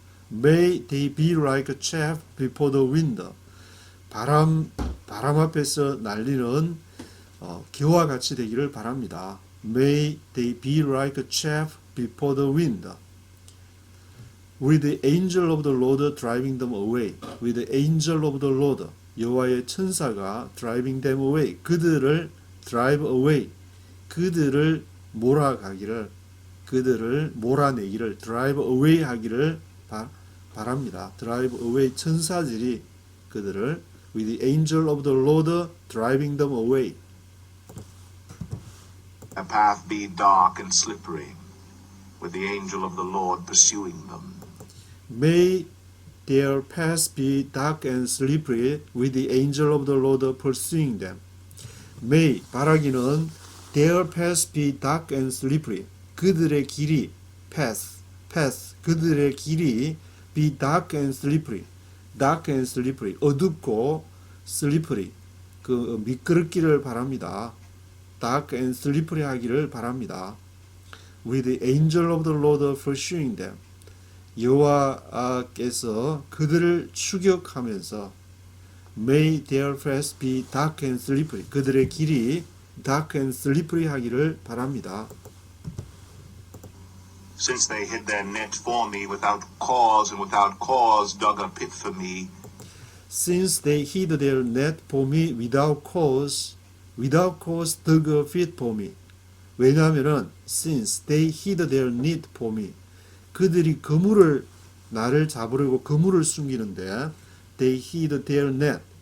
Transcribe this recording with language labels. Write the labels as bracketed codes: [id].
[en] May they be like chaff before the wind. [ko] 바람 앞에서 날리는 겨와 같이 되기를 바랍니다. [en] May they be like chaff before the wind. With the angel of the Lord driving them away. With the angel of the Lord. [ko] 여호와의 천사가 [en] driving them away. [ko] 그들을 [en] drive away. [ko] 그들을 몰아가기를, 그들을 몰아내기를 drive away 하기를 바랍니다. [en] drive away [ko] 천사들이 그들을 [en] with the angel of the Lord driving them away. Their path be dark and slippery, with the angel of the Lord pursuing them. May their paths be dark and slippery, with the angel of the Lord pursuing them. May [ko] 바라기는 [en] their paths be dark and slippery. [ko] 그들의 길이 [en] path 그들의 길이 be dark and slippery. dark and slippery [ko] 어둡고 slippery 그 미끄럽기를 바랍니다. [en] dark and slippery [ko] 하기를 바랍니다. [en] With the angel of the Lord pursuing them. [ko] 여호와께서 그들을 추격하면서 [en] May their paths be dark and slippery. [ko] 그들의 길이 dark and slippery 하기를 바랍니다. [en] Since they hid their net for me without cause and without cause dug a pit for me. Since they hid their net for me without cause dug a pit for me. [ko] 왜냐하면은 [en] since they hid their net for me. [ko] 그들이 나를 잡으려고 그물을 숨기는데 [en] they hid their net.